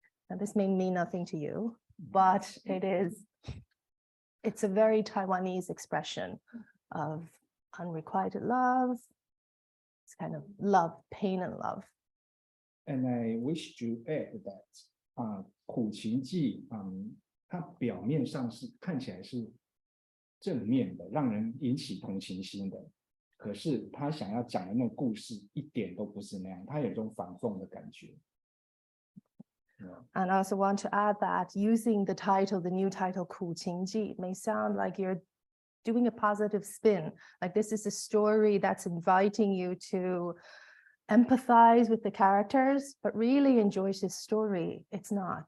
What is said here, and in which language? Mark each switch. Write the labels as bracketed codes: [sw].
[en] Now this may mean nothing to you, but it's a very Taiwanese expression of unrequited love. It's kind of love, pain and love. And I wish to add that 苦情记 [zh] 它表面上是看起来是正面的，让人引起同情心的。可是他想要讲的那个故事一点都不是那样，他有一种反讽的感觉。 [en] And I also want to add that using the title, the new title, 苦情记, may sound like you're doing a positive spin, like this is a story that's inviting you to empathize with the characters, but really enjoy this story. It's not.